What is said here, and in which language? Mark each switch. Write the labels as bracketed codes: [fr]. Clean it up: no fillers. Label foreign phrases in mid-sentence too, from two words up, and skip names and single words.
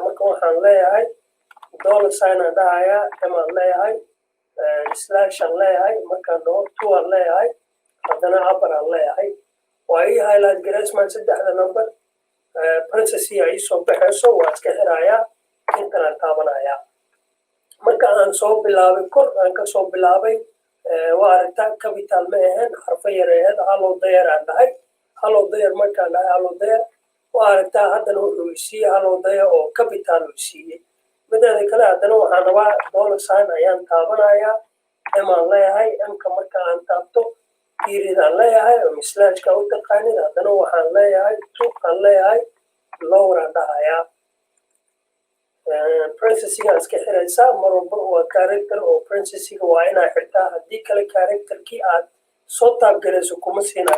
[so] marka waxaan leeyahay $sign aan dhahayaa, m aan leeyahay, slash aan leeyahay, markaan dhaho to aan leeyahay, haddana upper aan leeyahay. waa ii highlight gareysmaan 3 number, parenthesis ay soo baxayso, waa iska xirayaa, intan aan taabanayaa. marka aan soo bilaabay kor aan ka soo bilaabay, waa aragtaa capital ma ahayn, xarfo yar ahayd. [en] hello there [so] aan dhahay, [en] hello there [so] markaan dhahay [en] hello there, [so] waa aragtaa haddana wuxuu isiiyey [en] hello there [so] oo capital uu siiyey. mideeda kale haddana waxaan rabaa $sign ayaan taabanayaa, m aan leeyahay, m-ka marka aan taabto period aan leeyahay ama slashka u taqaanid. haddana waxaan leeyahay to aan leeyahay, lower aan dhahayaa. parenthesiga iska xiraysaa mar walba, waa character oo parenthesiga waa inaa xirtaa, haddii kale characterkii aad soo taabgarayso kuma siinayo.